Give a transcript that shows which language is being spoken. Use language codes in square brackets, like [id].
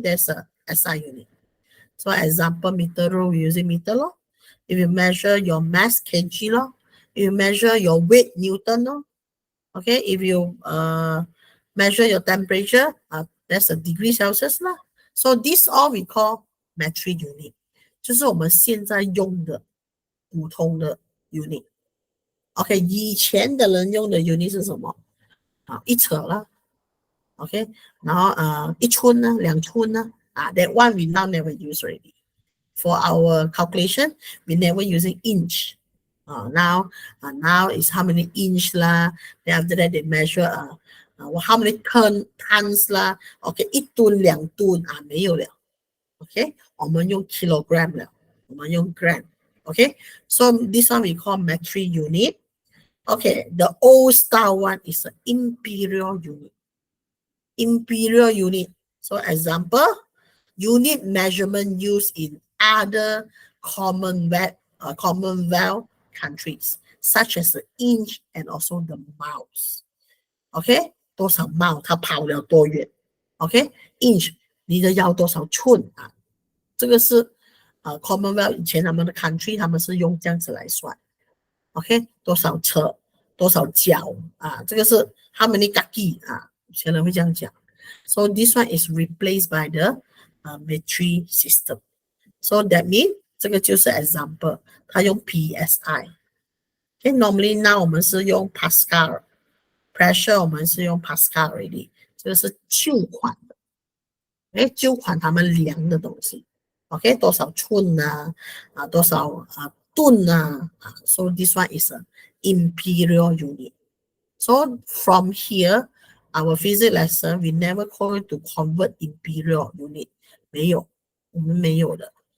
[en] There's a SI unit. So example meter row, we're using meter law. If you measure your mass kg law, if you measure your weight Newton law, okay, if you measure your temperature, that's a degree Celsius lah. So this all we call metric unit. [zh] 就是我们现在用的普通的 unit. OK， 以前的人用的 unit 是什么？一尺啦 [en] ，OK， [zh] 然后一寸呢，2寸呢， [en] that one we now never use already. For our calculation, we never using inch. Now is how many inch lah. Then after that they measure how many tons 啦。 [zh] OK， 1吨2吨没有了。 OK， 我们用 kilogram 了，我们用 gram。 [en] OK，so this one we call metric unit. Okay, the old style one is an imperial unit. Imperial unit. So example, unit measurement used in other Commonwealth countries, such as the inch and also the miles. [zh] OK， 多少 mile 它跑了多远 ？OK， inch 你的腰多少寸啊？这个是Commonwealth 以前他们的 country 他们是用这样子来算。 OK， 多少车，多少脚啊？这个是 how many kaki 啊？以前人会这样讲。 [en] So this one is replaced by the metric system. So that means [zh] 这个就是 example， 它用 PSI。Okay，normally now 我们是用 Pascal。Pressure 我们是用 Pascal already， 这个是旧款的。旧款他们量的东西。 [en] OK， [zh] 多少寸多少吨 [en] So this one is an imperial unit. So from here, our physics lesson, we never call it to convert imperial unit. [zh] 没有，我们没有的。